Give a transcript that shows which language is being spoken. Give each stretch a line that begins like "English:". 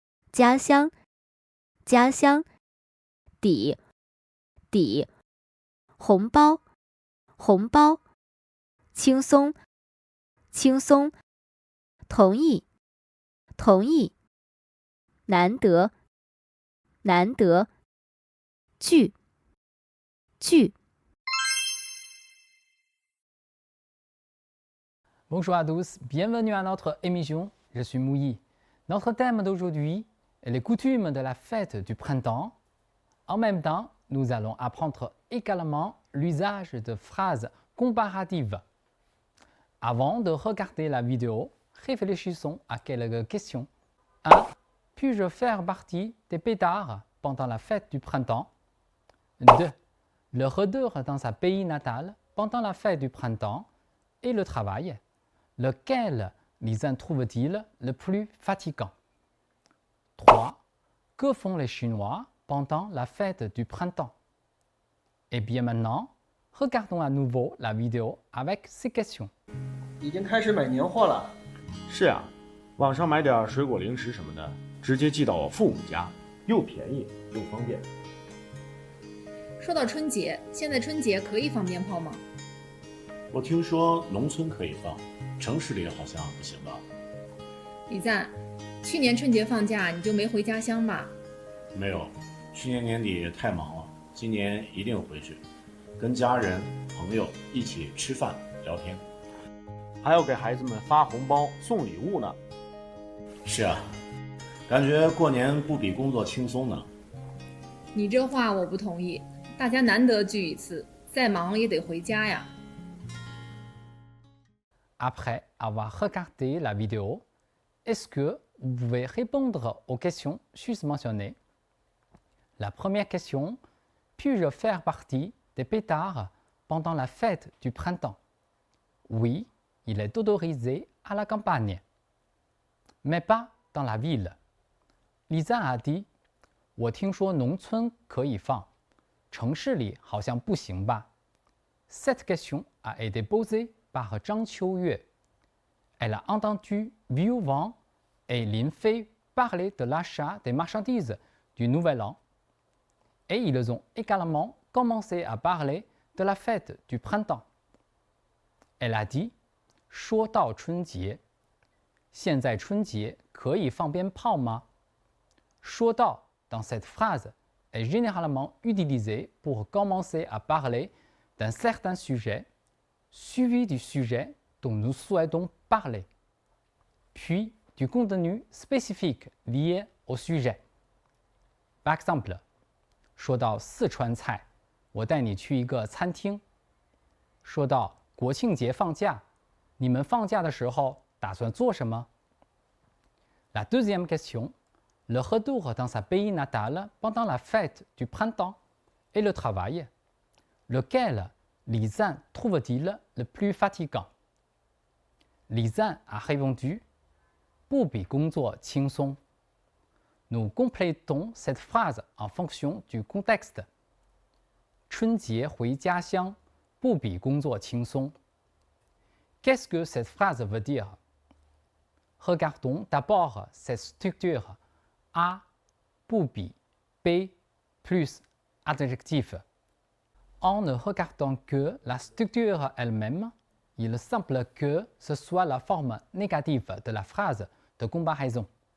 Chinese: 家乡，家乡，底，底，红包，红包，轻松，轻松，同意，同意，难得，难得，聚，聚。
French: Bonjour à tous, bienvenue à notre émission. Je suis Mouilly. Notre thème d'aujourd'hui est les coutumes de la fête du printemps. En même temps, nous allons apprendre également l'usage de phrases comparatives. Avant de regarder la vidéo, réfléchissons à quelques questions. 1. Puis-je faire partie des pétards pendant la fête du printemps? 2. Le retour dans sa pays natal pendant la fête du printemps et le travail. Lequel les uns trouve-t-il le plus fatigant? 3. Que font les Chinois pendant la fête du printemps? Et bien maintenant, regardons à nouveau la vidéo avec ces questions.
Chinese: 已经开始买年货了。是呀，网上买点水果零食什么的，直接寄到我父母家，又便宜又方便。说到春节，现在春节可以放鞭炮吗？我听说农村可以放，城市里好像不行吧？李赞，去年春节放假你就没回家乡吧？没有，去年年底太忙了，今年一定回去，跟家人朋友一起吃饭聊天，还要给孩子们发红包送礼物呢。是啊，感觉过年不比工作轻松呢。你这话我不同意，大家难得聚一次，再忙也得回家呀。
French: Après avoir regardé la vidéo, est-ce que vous pouvez répondre aux questions susmentionnées? La première question, puis-je faire partie des pétards pendant la fête du printemps? Oui, il est autorisé à la campagne, mais pas dans la ville. Lisa a dit,
Chinese: 我听说农村可以放，城市里好像不行吧？
French: Cette question a été posée par Zhang Qiuyue. Elle a entendu Viu Wang et Lin Fei parler de l'achat des marchandises du Nouvel An. Et ils ont également commencé à parler de la fête du printemps. Elle a dit,
Chinese: 说到春节，现在春节可以放鞭炮吗？
French: 说到 dans cette phrase est généralement utilisée pour commencer à parler d'un certain sujet, suivi du sujet dont nous souhaitons parler, puis du contenu spécifique lié au sujet. Par exemple,
Chinese: 说到四川菜，我带你去一个餐厅。说到国庆节放假，你们放假的时候打算做什么？
French: La deuxième question, le retour dans sa pays natal pendant la fête du printemps et le travail. Lequel Li Zan trouve-t-il le plus fatigant? Li Zan a répondu,
Chinese: 不比工作轻松。
French: Nous complétons cette phrase en fonction du contexte.
Chinese: 春节回家乡，不比工作轻松。
French: Qu'est-ce que cette phrase veut dire? Regardons d'abord cette structure A, 不比 B plus adjectif. en ne regardant que la structure elle-même, il semble que ce soit la forme négative de la phrase de comparaison.